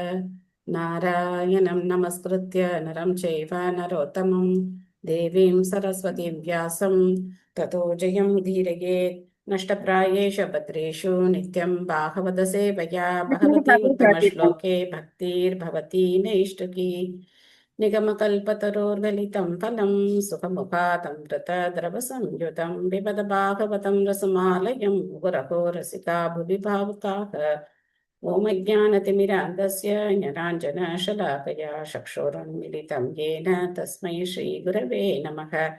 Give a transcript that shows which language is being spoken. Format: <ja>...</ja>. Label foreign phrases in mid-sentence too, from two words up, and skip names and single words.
<sa>नारायणम् नमस्कृत्य नरम् चैव नरोत्तमम् देवीम् सरस्वतीम् व्यासम् ततो जयम् तीरयेत्. नष्टप्रायेषु भद्रेषु नित्यम् भागवत सेवया भगवति उत्तम श्लोके भक्तिर्भवति नैष्ठिकी. निगमकल्पतरोर्गलितं फलं सुखमुखादमृतद्रवसंयुतं पिबत भागवतं रसमालयं गुरहो रसिका भुवि भावुकाः। ओमज्ञानतिमिरान्धस्य ज्ञानाञ्जनशलाकया चक्षुरुन्मीलितं येन तस्मै श्रीगुरवे नमः।</sa>